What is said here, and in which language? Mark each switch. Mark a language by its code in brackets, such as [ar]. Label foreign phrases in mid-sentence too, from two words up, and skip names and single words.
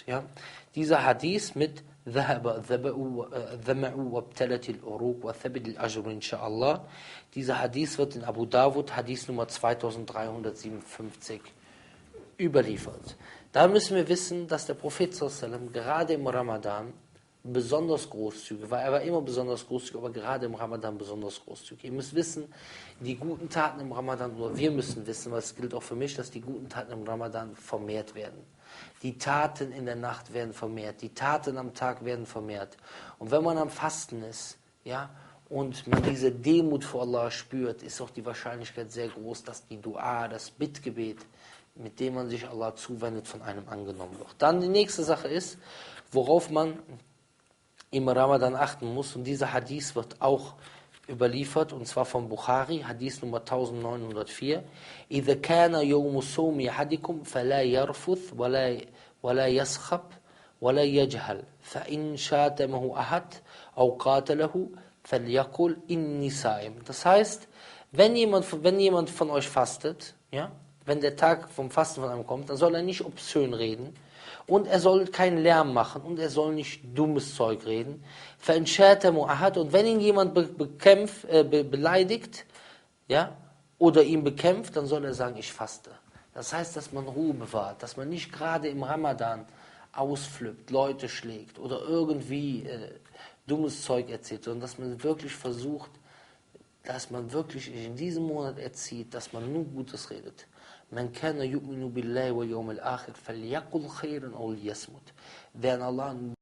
[de] Ja? Dieser Hadith mit dieser Hadith wird in Abu Dawud, Hadith Nummer 2357 überliefert. Da müssen wir wissen, dass der Prophet [ar] صلى الله عليه وسلم [de] gerade im Ramadan besonders großzügig war. Er war immer besonders großzügig, aber gerade im Ramadan besonders großzügig. Ihr müsst wissen, die guten Taten im Ramadan, oder wir müssen wissen, weil es gilt auch für mich, dass die guten Taten im Ramadan vermehrt werden. Die Taten in der Nacht werden vermehrt, die Taten am Tag werden vermehrt. Und wenn man am Fasten ist, ja, und man diese Demut vor Allah spürt, ist auch die Wahrscheinlichkeit sehr groß, dass die Dua, das Bittgebet, mit dem man sich Allah zuwendet, von einem angenommen wird. Dann die nächste Sache ist, worauf man im Ramadan achten muss, und dieser Hadith wird auch überliefert, und zwar von Bukhari, Hadith Nummer 1904. [ar] إِذَا كَانَ يَوْمُ صَوْمِ أَحَدِكُمْ فَلَا يَرْفُثْ وَلَا يَسْخَبْ وَلَا يَجْهَلْ فَإِنْ شَاتَمَهُ أَحَدٌ أَوْ قَاتَلَهُ فَلْيَقُلْ إِنِّي صَائِمٌ. [de] Das heißt, wenn jemand von euch fastet, ja, wenn der Tag vom Fasten von einem kommt, dann soll er nicht obszön reden, und er soll keinen Lärm machen und er soll nicht dummes Zeug reden. Und wenn ihn jemand beleidigt, ja, oder ihn bekämpft, dann soll er sagen, ich faste. Das heißt, dass man Ruhe bewahrt, dass man nicht gerade im Ramadan ausflippt, Leute schlägt oder irgendwie dummes Zeug erzählt, sondern dass man wirklich versucht, dass man wirklich in diesem Monat erzieht, dass man nur Gutes redet. [ar] من كان يؤمن بالله واليوم الآخر فليقل خيرا أو ليصمت. [de] Wer an Allah